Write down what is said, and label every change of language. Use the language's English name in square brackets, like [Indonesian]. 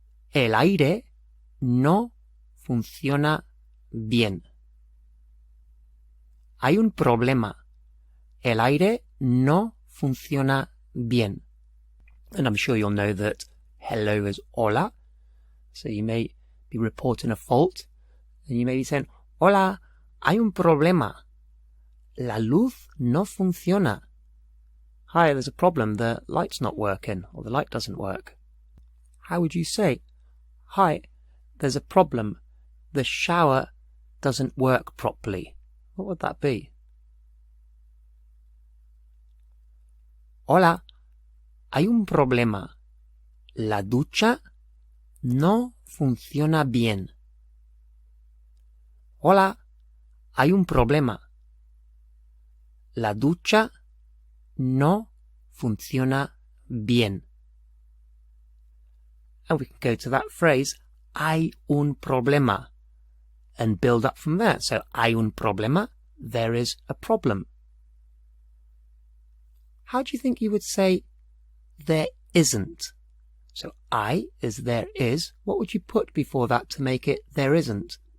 [Spanish] El aire no funciona bien. Hay un problema. El aire no funciona bien. [English] And I'm sure you'll know that hello is hola. So you may be reporting a fault, and you may be saying, [Spanish] hola, hay un problema. La luz no funciona. [English] Hi, there's a problem. The light's not working, or the light doesn't work. How would you say, hi, there's a problem. The shower doesn't work properly. What would that be? [Spanish] Hola, hay un problema. La ducha no funciona bien. Hola, hay un problema. La ducha no funciona bien. [English] And we can go to that phrase, [Spanish] hay un problema, [English] and build up from there. So, [Spanish] hay un problema, [English] there is a problem. How do you think you would say, there isn't? So, I is there is. What would you put before that to make it there isn't?